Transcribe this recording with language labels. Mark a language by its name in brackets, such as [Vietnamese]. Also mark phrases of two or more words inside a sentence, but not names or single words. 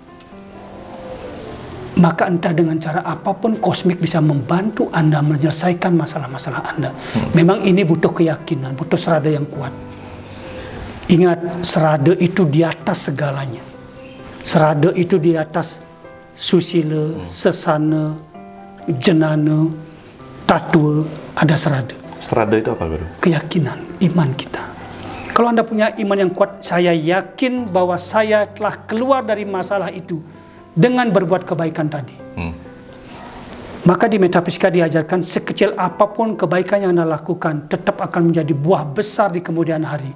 [Indonesian] Maka entah dengan cara apapun kosmik bisa membantu Anda menyelesaikan masalah-masalah Anda. Memang ini butuh keyakinan, butuh serada yang kuat. Ingat, serada itu di atas segalanya. Serada itu di atas susila, sesana, jenana, tatua, ada serada. Serada itu apa, Guru? Keyakinan, iman kita. Kalau Anda punya iman yang kuat, saya yakin bahwa saya telah keluar dari masalah itu dengan berbuat kebaikan tadi. Maka di metafisika diajarkan sekecil apapun kebaikan yang Anda lakukan tetap akan menjadi buah besar di kemudian hari.